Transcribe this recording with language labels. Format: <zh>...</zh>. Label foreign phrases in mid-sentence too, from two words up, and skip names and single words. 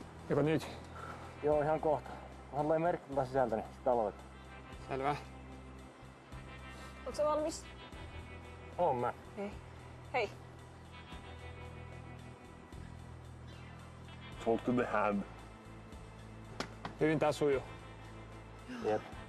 <fi>Joko nyt? Joo, ihan kohta. Mä luen merkki sisältä, niin sitä aloitetaan. Selvä. Ootko sä valmis? Oon mä. Hei. Hei.</fi> <en>Talk to the hand.</en> <fi>Hyvin tää sujuu. Jep.</fi>